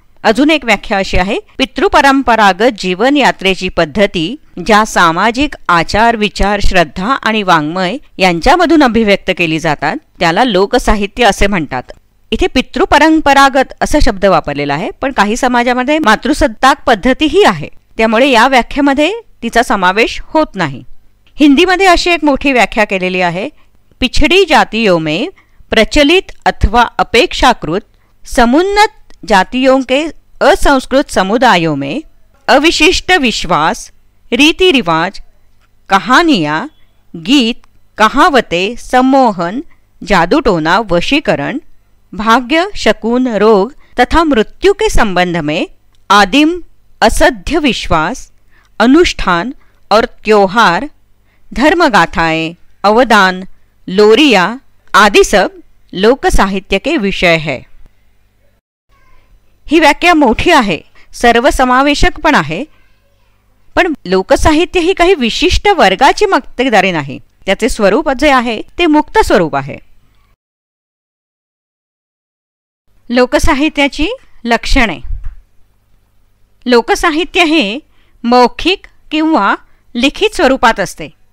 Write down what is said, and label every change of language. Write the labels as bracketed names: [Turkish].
[Marathi] अजून एक व्याख्या अशी आहे, पितृपरंपरागत जीवन यात्रेची पद्धती ज्या सामाजिक आचार, विचार, श्रद्धा आणि वाङ्मय यांच्यामधून अभिव्यक्त केली जातात त्याला लोकसाहित्य असे म्हणतात. इथे पितृपरंपरागत असा शब्द वापरलेला आहे, पण काही समाजामध्ये मातृसत्ताक पद्धतीही आहे, त्यामुळे या व्याख्येमध्ये तिचा समावेश होत नाही. हिंदीमध्ये अशी एक मोठी व्याख्या केलेली आहे, [Hindi] पिछड़ी जातियों में प्रचलित अथवा अपेक्षाकृत समुन्नत जातियों के असंस्कृत समुदायों में अविशिष्ट विश्वास, रीति रिवाज, कहानियाँ, गीत, कहावतें, सम्मोहन, जादूटोना, वशीकरण, भाग्य, शकुन, रोग तथा मृत्यु के संबंध में आदिम असत्य विश्वास, अनुष्ठान और त्योहार, धर्मगाथाएं, अवदान, लोरिया आदि सब लोक साहित्य के विषय है। [Marathi] ही व्याख्या मोठी आहे, सर्वसमावेशक पण आहे, पण लोकसाहित्य ही काही विशिष्ट वर्गाची मक्तेदारी नाही. त्याचे स्वरूप जे आहे ते मुक्त स्वरूप आहे. लोकसाहित्याची लक्षणे. लोकसाहित्य हे मौखिक किंवा लिखित स्वरूपात असते.